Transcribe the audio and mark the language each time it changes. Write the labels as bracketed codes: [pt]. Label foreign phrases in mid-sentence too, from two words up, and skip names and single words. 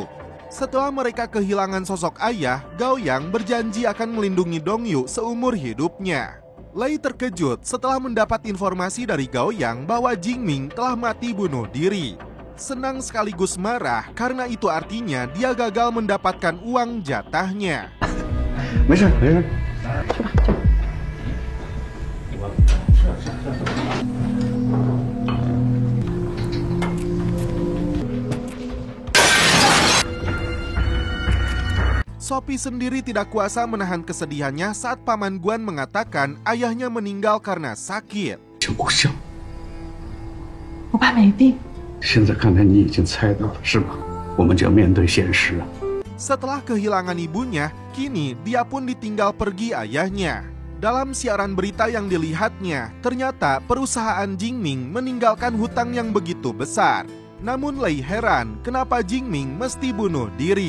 [id] Setelah mereka kehilangan sosok ayah, Gao Yang berjanji akan melindungi Dongyu seumur hidupnya. Lei terkejut setelah mendapat informasi dari Gao Yang bahwa Jingming telah mati bunuh diri. Senang sekaligus marah karena itu artinya dia gagal mendapatkan uang jatahnya. [zh] 没事没事。 [id] Sophie sendiri tidak kuasa menahan kesedihannya saat Paman Guan mengatakan ayahnya meninggal karena sakit. [zh] 是偶像。我爸没病。现在看来你已经猜到了，是吗？我们就要面对现实啊。 [id] Setelah kehilangan ibunya, kini dia pun ditinggal pergi ayahnya. Dalam siaran berita yang dilihatnya, ternyata perusahaan Jingming meninggalkan hutang yang begitu besar. Namun Lei heran kenapa Jingming mesti bunuh diri.